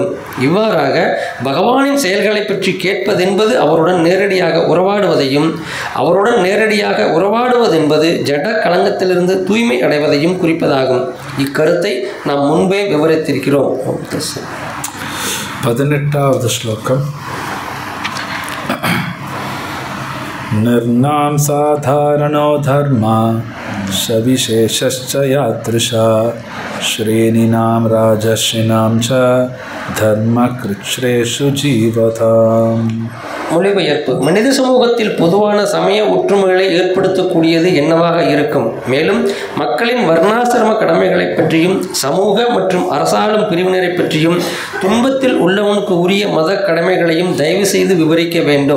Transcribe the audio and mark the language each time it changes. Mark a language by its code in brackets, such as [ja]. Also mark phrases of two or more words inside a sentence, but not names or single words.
[ta] இவ்வாறாக பகவானின் செயல்களை பற்றி கேட்பதென்பது அவருடன் நேரடியாக உறவாடுவதையும் அவருடன் நேரடியாக உறவாடுவதென்பது ஜட களங்கத்திலிருந்து தூய்மை அடைவதையும் குறிப்பதாகும். இக்கருத்தை நாம் முன்பே விவரித்திருக்கிறோம். 18வது ஸ்லோகம். [sa] निर्नाम साधारणो धर्मा सविशेषश्च यादृशा श्रेणीनां राजर्षीणां च धर्मकृच्छ्रेषु जीवताम्. [ta] மொழிபெயர்ப்பு. மனித சமூகத்தில் பொதுவான சமய ஒற்றுமைகளை ஏற்படுத்தக்கூடியது என்னவாக இருக்கும்? மேலும் மக்களின் வர்ணாசிரம கடமைகளை பற்றியும் சமூக மற்றும் அரசாளும் பிரிவினரை பற்றியும் துன்பத்தில் உள்ளவனுக்கு உரிய மத கடமைகளையும் தயவு செய்து விவரிக்க வேண்டும்.